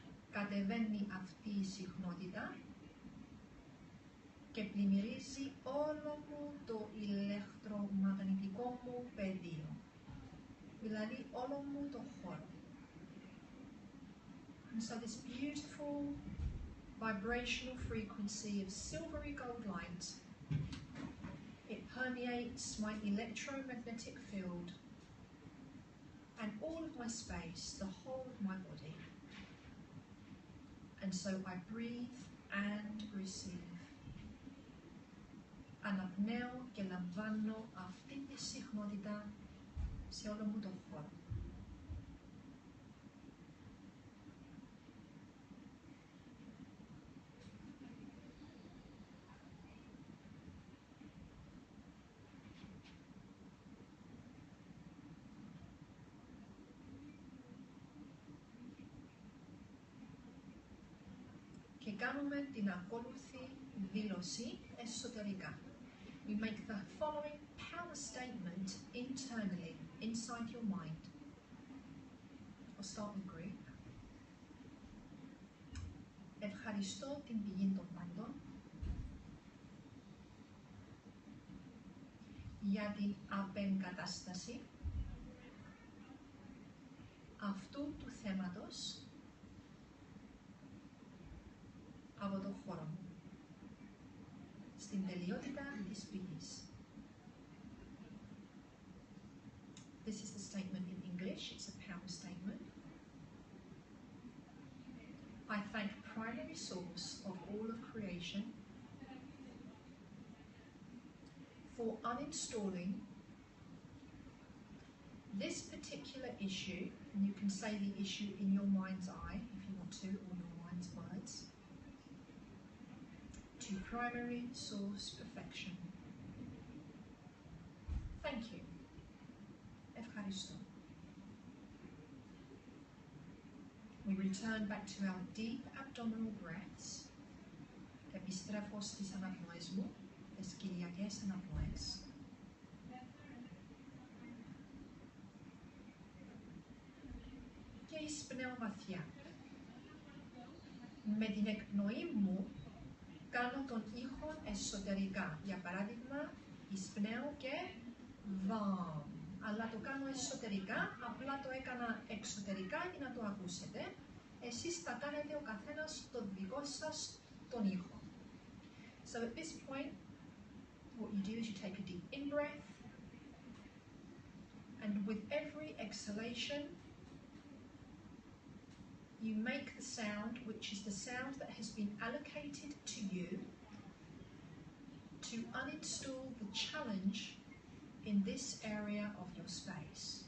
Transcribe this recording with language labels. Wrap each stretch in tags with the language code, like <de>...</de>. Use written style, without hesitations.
<el>Κατεβαίνει αυτή η συχνότητα και πλημμυρίζει όλο μου το ηλεκτρομαγνητικό μου πεδίο, δηλαδή όλο μου το χώρο.</el> <en>And so this beautiful vibrational frequency of silvery gold light, it permeates my electromagnetic field and all of my space, the whole of my body. And so I breathe and receive.</en> <el>Αναπνέω και λαμβάνω αυτή τη συχνότητα σε όλο μου το χώρο. Και κάνουμε την ακόλουθη δήλωση εσωτερικά.</el> <en>We make the following power statement internally, inside your mind. I'll start with Greek.</en> <el>Ευχαριστώ την πηγή των πάντων για την απεγκατάσταση αυτού του θέματος από το χώρο μου, στην τελειότητα της πηγής.</el> <en>This is the statement in English. It's a power statement. I thank primary source of all of creation for uninstalling this particular issue, and you can say the issue in your mind's eye if you want to, or your mind's words, to primary source perfection. Thank you.</en> <el>Ευχαριστώ.</el> <en>We return back to our deep abdominal breaths.</en> <el>Επιστρέφω στις αναπνοές μου, τις κοιλιακές αναπνοές. Και εισπνέω βαθιά. Με την εκπνοή μου κάνω τον ήχο εσωτερικά. Για παράδειγμα, εισπνέω και βαμ. Αλλά το κάνω εσωτερικά, απλά το έκανα εξωτερικά για να το ακούσετε. Εσείς θα κάνετε ο καθένας το δικό σας τον ήχο.</el> <en>So at this point, what you do is you take a deep in-breath, and with every exhalation, you make the sound, which is the sound that has been allocated to you to uninstall the challenge in this area of your space.</en>